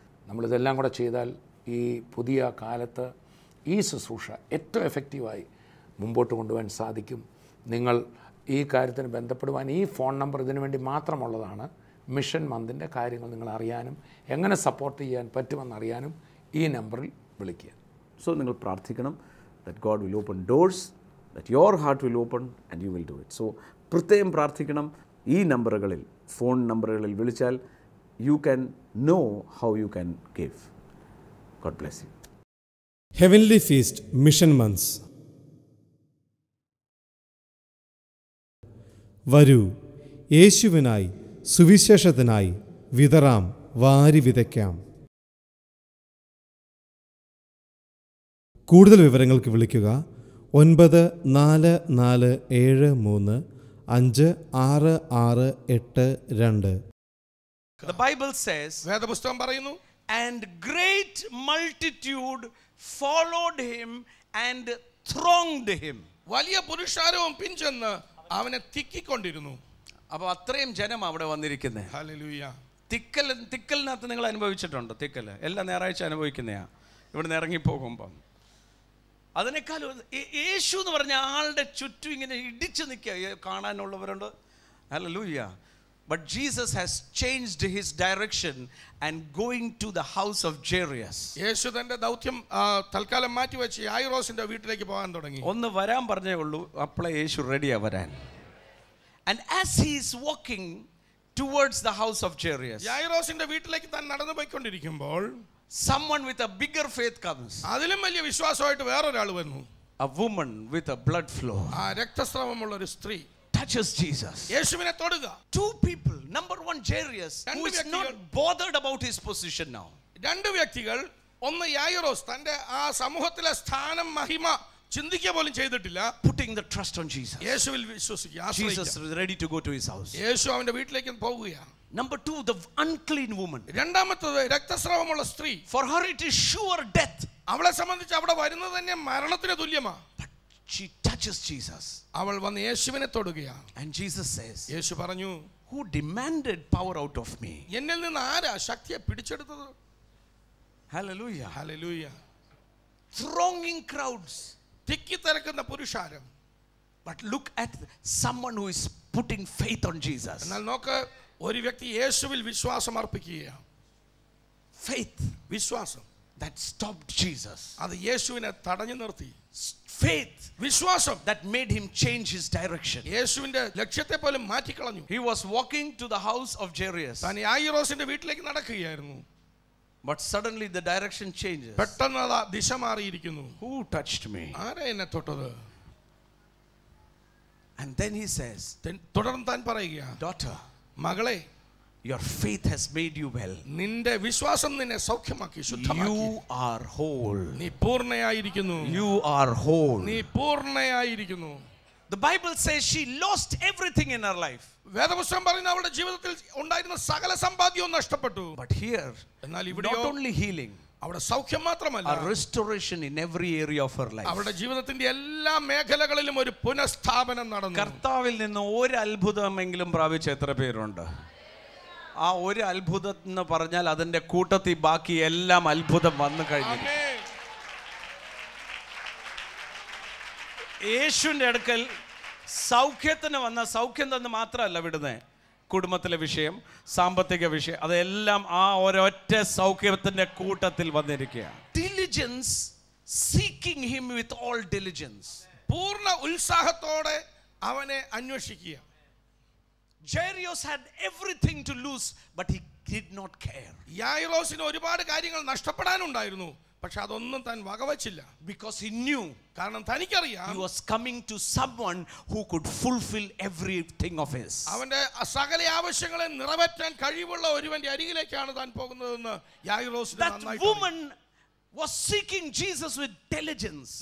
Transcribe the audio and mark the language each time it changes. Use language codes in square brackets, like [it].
[ml] നമ്മളിതെല്ലാം കൂടെ ചെയ്താൽ ഈ പുതിയ കാലത്ത് ഈ ശുശ്രൂഷ ഏറ്റവും എഫക്റ്റീവായി മുമ്പോട്ട് കൊണ്ടുപോകാൻ സാധിക്കും. നിങ്ങൾ ഈ കാര്യത്തിന് ബന്ധപ്പെടുവാൻ ഈ ഫോൺ നമ്പർ ഇതിനു വേണ്ടി മാത്രമുള്ളതാണ്. മിഷൻ മന്തിൻ്റെ കാര്യങ്ങൾ നിങ്ങൾ അറിയാനും എങ്ങനെ സപ്പോർട്ട് ചെയ്യാൻ പറ്റുമെന്നറിയാനും ഈ നമ്പറിൽ വിളിക്കുക. സോ നിങ്ങൾ പ്രാർത്ഥിക്കണം, [en] that God will open doors, that your heart will open and you will do it. [ml] So പ്രത്യേകം പ്രാർത്ഥിക്കണം. ഈ നമ്പറുകളിൽ, ഫോൺ നമ്പറുകളിൽ വിളിച്ചാൽ [en] you can know how you can give. God bless you. Heavenly Feast Mission Months. [ml] വരൂ, യേശുവിനായി സുവിശേഷത്തിനായി വിതറാം, വാരി വിതയ്ക്കാം. കൂടുതൽ വിവരങ്ങൾക്ക് വിളിക്കുക 9447356682. [en] The Bible says, [ml] വേദപുസ്തകം പറയുന്നു, [en] and great multitude followed him and thronged him. [ml] വലിയ പുരുഷാരവും പിൻചെന്ന് അവനെ തിക്കിക്കൊണ്ടിരുന്നു. അപ്പോൾ അത്രയും ജനം അവിടെ വന്നിരിക്കുന്നത്. ഹല്ലേലൂയ. തിക്കലിനകത്ത് നിങ്ങൾ അനുഭവിച്ചിട്ടുണ്ടോ? തിക്കൽ എല്ലാ ഞായറാഴ്ച അനുഭവിക്കുന്നതാണ് ഇവിടുന്ന് ഇറങ്ങിപ്പോകുമ്പം. അതിനേക്കാളും യേശു എന്ന് പറഞ്ഞ ആളുടെ ചുറ്റും ഇങ്ങനെ ഇടിച്ചു നിൽക്കുക കാണാനുള്ളവരുണ്ട്. Hallelujah. [en] But Jesus has changed his direction and going to the house of Jairus. [ml] യേശു തന്റെ ദൗത്യം തൽക്കാലം മാറ്റിവെച്ച് യായിറോസിന്റെ വീട്ടിലേക്ക് പോകാൻ തുടങ്ങി. ഒന്ന് വരാൻ പറഞ്ഞേ ഉള്ളൂ, അപ്പോഴേ യേശു റെഡിയാ വരാൻ. [en] And as he is walking towards the house of Jairus, [ml] യായിറോസിന്റെ വീട്ടിലേക്ക് താൻ നടന്നു പോയിക്കൊണ്ടിരിക്കുമ്പോൾ [en] someone with a bigger faith comes. [ml] അതിലും വലിയ വിശ്വാസമായിട്ട് വേറൊരാൾ വന്നു. [en] A woman with a blood flow [ml] രക്തസ്രാവമുള്ള ഒരു സ്ത്രീ [en] touches Jesus. [ml] യേശുവിനെ തൊടുക. [en] Two people. Number one, Jairus, who is not bothered about his position now. [ml] രണ്ട് വ്യക്തികൾ ഒന്ന് യായിറോസ് തന്റെ ആ സമൂഹത്തിലെ സ്ഥാനം മഹിമ ചിന്തിക്കുക പോലും ചെയ്തിട്ടില്ല. [en] putting the trust on Jesus. [ml] യേശുവിൽ വിശ്വസിക്കുക. [en] Jesus is ready to go to his house. [ml] യേശു അവന്റെ വീട്ടിലേക്ക് പോവുകയാണ്. [en] Number 2, the unclean woman. [ml] രണ്ടാമത്തേത് രക്തസ്രാവമുള്ള സ്ത്രീ. [en] For her it is sure death. [ml] അവളെ സംബന്ധിച്ച് അവിടെ വരുന്നത് തന്നെ മരണത്തിന് തുല്യമാണ്. [en] But she touches Jesus. [ml] അവൾ വന്ന് യേശുവിനെ തൊടുകയാണ്. [en] And Jesus says, [ml] യേശു പറഞ്ഞു, [en] who demanded power out of me? [ml] എന്നിൽ നിന്ന് ആരാ ശക്തിയെ പിടിച്ചെടുത്തത്? [en] Hallelujah. [ml] ഹല്ലേലൂയ. [en] Thronging crowds. [ml] തിക്കിത്തിരക്കുന്ന പുരുഷാരം. [en] But look at someone who is putting faith on Jesus. [ml] എന്നാൽ നോക്ക്, ഒരു വ്യക്തി യേശുവിൽ വിശ്വാസം അർപ്പിക്കുകയാണ്. [en] Faith [ml] വിശ്വാസം [en] that stopped Jesus. [ml] അത് യേശുവിനെ തടഞ്ഞു നിർത്തി. [en] Faith [ml] വിശ്വാസം [en] that made him change his direction. [ml] യേശുവിന്റെ ലക്ഷ്യത്തെ പോലും മാറ്റിക്കളഞ്ഞു. [en] He was walking to the house of Jairus. [ml] താൻ യായിറോസിന്റെ വീട്ടിലേക്ക് നടക്കുകയായിരുന്നു. [en] But suddenly the direction changes. [ml] പെട്ടെന്ന് ദിശ മാറിയിരിക്കുന്നു. [en] Who touched me? [ml] ആരാ എന്നെ തൊട്ടത്? [en] And then he says, [ml] തുടർന്ന് താൻ പറയുക, [en] daughter, [ml] മകളെ, [en] your faith has made you well. [ml] നിന്റെ വിശ്വാസം നിന്നെ സൗഖ്യമാക്കി, ശുദ്ധമാക്കി. [en] You are whole. [ml] നീ പൂർണ്ണയായിരിക്കുന്നു. [en] You are whole. [ml] നീ പൂർണ്ണയായിരിക്കുന്നു. [en] The Bible says she lost everything in her life. [ml] വേദപുസ്തകം പറയുന്ന അവളുടെ ജീവിതത്തിൽ ഉണ്ടായിരുന്ന സകല സമ്പാദ്യവും നഷ്ടപ്പെട്ടു. [en] But here, [ml] എന്നാൽ [en] not [ml] ഇവിടെയോ [en] only healing, [ml] അവിടെ സൗഖ്യം മാത്രമല്ല, [en] a restoration in every area of her life. [ml] അവളുടെ ജീവിതത്തിന്റെ എല്ലാ മേഖലകളിലും ഒരു പുനഃസ്ഥാപനം നടന്നു. കർത്താവിൽ നിന്ന് ഒരു അത്ഭുതമെങ്കിലും പ്രാപിച്ച എത്ര പേരുണ്ട്? ആ ഒരു അത്ഭുതം എന്ന് പറഞ്ഞാൽ അതിന്റെ കൂട്ടത്തിൽ ബാക്കി എല്ലാം അത്ഭുതം വന്നു കഴിഞ്ഞു. യേശുവിന്റെ അടുക്കൽ സൗഖ്യത്തിന് വന്ന സൗഖ്യം തന്നെ മാത്രമല്ല വിടുന്നത്, കുടുംബത്തിലെ വിഷയം, സാമ്പത്തിക വിഷയം, അതെല്ലാം ആ ഒരൊറ്റ സൗഖ്യത്തിന്റെ കൂട്ടത്തിൽ വന്നിരിക്കുകയാണ്. [en] Diligence, seeking him with all diligence. [ml] പൂർണ്ണ ഉത്സാഹത്തോടെ അവനെ അന്വേഷിക്കുക. [en] Jairus had everything to lose, but he did not care. [ml] യായിറോസിന് ഒരുപാട് കാര്യങ്ങൾ നഷ്ടപ്പെടാനുണ്ടായിരുന്നു, പക്ഷെ അതൊന്നും താൻ വകവച്ചില്ല. [en] Because he knew, [ml] കാരണം തനിക്കറിയാം, [en] he was coming to someone who could fulfill everything of his. [ml] അവന്റെ സകല ആവശ്യങ്ങളെ നിറവേറ്റാൻ കഴിവുള്ള ഒരുവന്റെ അരികിലേക്കാണ് താൻ പോകുന്നതെന്ന് യായിറോസിന് നന്നായി. [en] That woman was seeking Jesus with diligence.